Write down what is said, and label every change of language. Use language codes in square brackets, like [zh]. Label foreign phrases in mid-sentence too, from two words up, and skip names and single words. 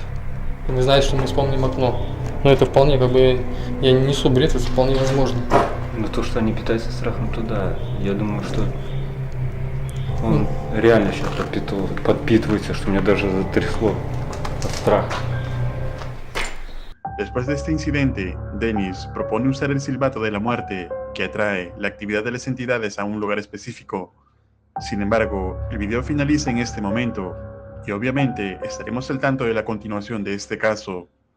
[ru] И не знает, что мы вспомним окно. Но это вполне, я не несу бред, это вполне возможно. Но то, что они питаются страхом, то да. Я думаю, что он реально сейчас подпитывается, что меня даже затрясло от страха. [es] Después de este incidente, Dennis propone usar el silbato de la muerte, que atrae la actividad de las entidades a un lugar específico. Sin embargo, el video finaliza en este momento, y obviamente estaremos al tanto de la continuación de este caso.